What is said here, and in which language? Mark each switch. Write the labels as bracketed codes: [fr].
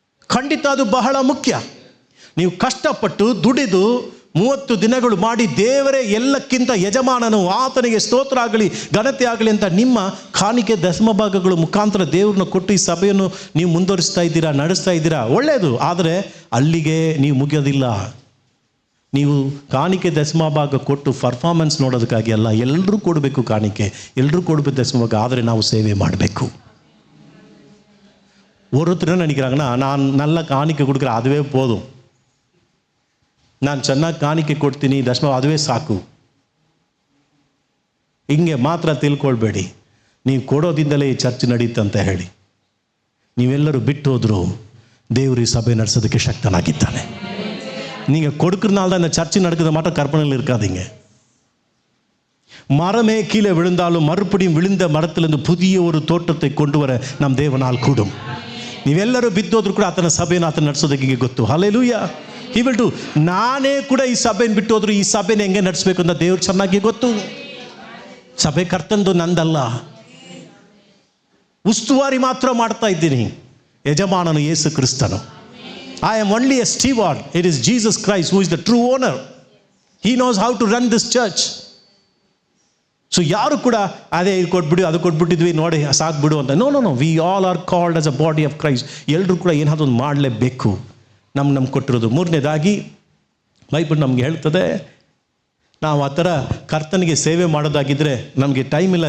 [kn] ಖಂಡಿತ ಅದು ಬಹಳ ಮುಖ್ಯ. ನೀವು ಕಷ್ಟಪಟ್ಟು ದುಡಿದು 30 ದಿನಗಳು ಮಾಡಿ ದೇವರೇ ಎಲ್ಲಕ್ಕಿಂತ ಯಜಮಾನನು, ಆತನಿಗೆ ಸ್ತೋತ್ರ ಆಗಲಿ, ಘನತೆ ಆಗಲಿ ಅಂತ ನಿಮ್ಮ ಕಾಣಿಕೆ ದಶಮ ಭಾಗಗಳು ಮುಖಾಂತರ ದೇವ್ರನ್ನ ಕೊಟ್ಟು ಈ ಸಭೆಯನ್ನು ನೀವು ಮುಂದುವರಿಸ್ತಾ ಇದ್ದೀರಾ, ನಡೆಸ್ತಾ ಇದ್ದೀರಾ, ಒಳ್ಳೆಯದು. ಆದರೆ ಅಲ್ಲಿಗೆ ನೀವು ಮುಗಿಯೋದಿಲ್ಲ. ನೀವು ಕಾಣಿಕೆ ದಶಮ ಭಾಗ ಕೊಟ್ಟು ಪರ್ಫಾರ್ಮೆನ್ಸ್ ನೋಡೋದಕ್ಕಾಗಿ ಅಲ್ಲ. ಎಲ್ಲರೂ ಕೊಡಬೇಕು ಕಾಣಿಕೆ, ಎಲ್ಲರೂ ಕೊಡಬೇಕು ದಶಮ ಭಾಗ. ಆದರೆ ನಾವು ಸೇವೆ ಮಾಡಬೇಕು. [ta] ஒருத்தர் நினைக்கிறாங்கன்னா, நான் நல்ல காணிக்கை கொடுக்குறேன், அதுவே போதும், [kn] ನಾನು ಚೆನ್ನಾಗಿ ಕಾಣಿಕೆ ಕೊಡ್ತೀನಿ, ದಶಮ ಅದುವೇ ಸಾಕು. ಹಿಂಗೆ ಮಾತ್ರ ತಿಳ್ಕೊಳ್ಬೇಡಿ. ನೀವು ಕೊಡೋದಿಂದಲೇ ಈ ಚರ್ಚ್ ನಡೀತಂತ ಹೇಳಿ ನೀವೆಲ್ಲರೂ ಬಿಟ್ಟು ಹೋದ್ರು ದೇವರು ಈ ಸಭೆ ನಡೆಸೋದಕ್ಕೆ ಶಕ್ತನಾಗಿದ್ದಾನೆ. [ta] நீங்கள் கொடுக்கறனால தான் இந்த சர்ச்சு நடக்குது மாட்ட கற்பனையில் இருக்காதீங்க. மரமே கீழே விழுந்தாலும் மறுபடியும் விழுந்த மரத்திலிருந்து புதிய ஒரு தோட்டத்தை கொண்டு வர நம் தேவனால் கூடும். [kn] ನೀವೆಲ್ಲರೂ ಬಿದ್ದೋದ್ರು ಕೂಡ ಆತನ ಸಭೆಯನ್ನು ಆತನ ನಡೆಸೋದಕ್ಕೆ ಗೊತ್ತು. ಹಲ್ಲೆಲೂಯಾ. [en] He will do. [kn] ನಾನೇ ಕೂಡ ಈ ಸಭೆಯನ್ನು ಬಿಟ್ಟು ಹೋದ್ರು ಈ ಸಭೆನ ಹೆಂಗೆ ನಡೆಸಬೇಕು ಅಂತ ದೇವ್ರು ಚೆನ್ನಾಗಿ ಗೊತ್ತು. ಸಭೆ ಕರ್ತಂದು ನಂದಲ್ಲ. ಉಸ್ತುವಾರಿ ಮಾತ್ರ ಮಾಡ್ತಾ ಇದ್ದೀನಿ. ಯಜಮಾನನು ಯೇಸು ಕ್ರಿಸ್ತನು. [en] I am only a steward. It is Jesus Christ who is the true owner. He knows how to run this church. [kn] So ಯಾರು ಕೂಡ ಅದೇ ಇದು ಕೊಟ್ಬಿಡಿ, ಅದು ಕೊಟ್ಬಿಟ್ಟಿದ್ವಿ ನೋಡಿ ಸಾಕ್ಬಿಡು ಅಂತ. [en] No. We all are called as a body of Christ. [kn] ಎಲ್ಲರೂ ಕೂಡ ಏನಾದರೂ ಒಂದು ಮಾಡಲೇಬೇಕು. ನಮ್ಗೆ ಕೊಟ್ಟಿರೋದು. ಮೂರನೇದಾಗಿ ಬೈಬಲ್ ನಮ್ಗೆ ಹೇಳ್ತದೆ, ನಾವು ಆ ಥರ ಕರ್ತನಿಗೆ ಸೇವೆ ಮಾಡೋದಾಗಿದ್ದರೆ ನಮಗೆ ಟೈಮ್ ಇಲ್ಲ.